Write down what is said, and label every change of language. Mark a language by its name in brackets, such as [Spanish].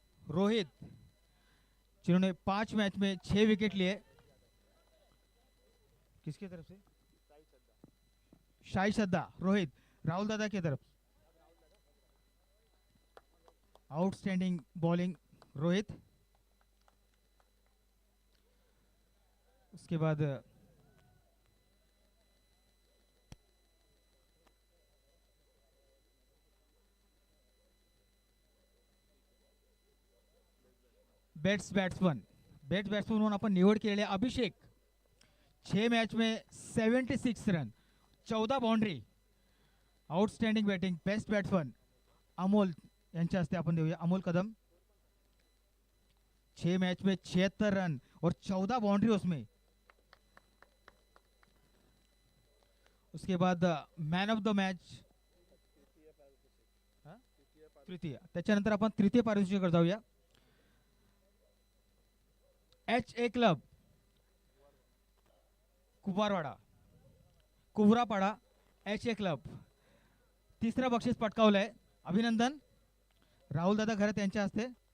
[Hindi] रोहित, जिन्होंने 5 मैच में 6 विकेट लिए. किसकी तरफ से? शाही सद्दा. रोहित, राहुल दादा की तरफ. [English] Outstanding bowling Rohit. [Hindi] उसके बाद [Marathi] बैट्समन म्हणून आपण निवड केलेले अभिषेक. [Hindi] 6 मैच में 76 run, 14 boundary. [English] outstanding batting best batsman [Marathi] Amol यांच्या हस्ते आपण देऊया. अमोल कदम. [Hindi] 6 मैच में 76 रन और 14 बाउंड्री उसमें. उसके बाद मैन ऑफ द मैच तृतीय. [Marathi] त्याच्यानंतर आपण तृतीय पारितोषिकाकडे जाऊया. HA क्लब कुवरापाडा HA क्लब तिसरा बक्षीस पटकावलंय. अभिनंदन राहुल दादा घरत यांच्या हस्ते.